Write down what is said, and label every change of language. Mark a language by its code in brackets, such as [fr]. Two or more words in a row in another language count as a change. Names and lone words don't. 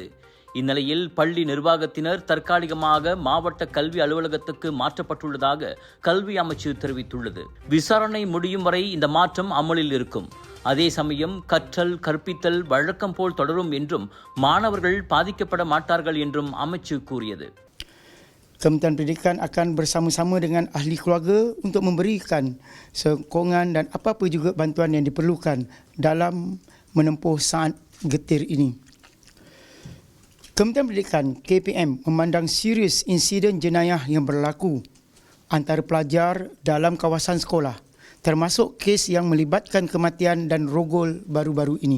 [ta] இந்நிலையில் பள்ளி நிர்வாகத்தினர் தற்காலிகமாக மாவட்ட கல்வி அலுவலகத்துக்கு மாற்றப்பட்டுள்ளதாக கல்வி அமைச்சு தெரிவித்துள்ளது. விசாரணை முடியும் வரை இந்த மாற்றம் அமலில் இருக்கும். அதே சமயம் கற்றல் கற்பித்தல் வழக்கம் போல் தொடரும் என்றும் மாணவர்கள் பாதிக்கப்பட மாட்டார்கள் என்றும் அமைச்சு கூறியது. [ms] Kementerian Pendidikan akan bersama-sama dengan ahli keluarga untuk memberikan sokongan dan apa-apa juga bantuan yang diperlukan dalam menempuh saat getir ini. Kementerian Pendidikan KPM memandang serius insiden jenayah yang berlaku antara pelajar dalam kawasan sekolah, termasuk kes yang melibatkan kematian dan rogol baru-baru ini.